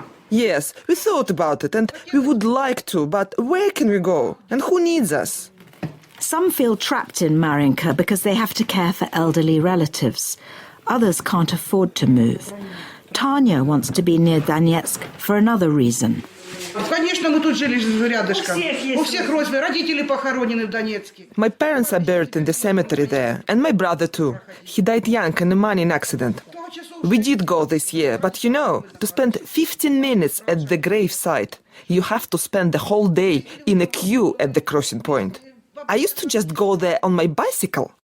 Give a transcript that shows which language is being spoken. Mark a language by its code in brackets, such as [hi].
[en] Yes, we thought about it and we would like to, but where can we go? And who needs us? Some feel trapped in Marinka because they have to care for elderly relatives. Others can't afford to move. Tanya wants to be near Donetsk for another reason. [ru] Конечно, мы тут жили рядышком. У всех родители похоронены в Донецке. [en] My parents are buried in the cemetery there, and my brother too. He died young in a mining accident. We did go this year, but you know, to spend 15 minutes at the gravesite, you have to spend the whole day in a queue at the crossing point. I used to just go there on my bicycle.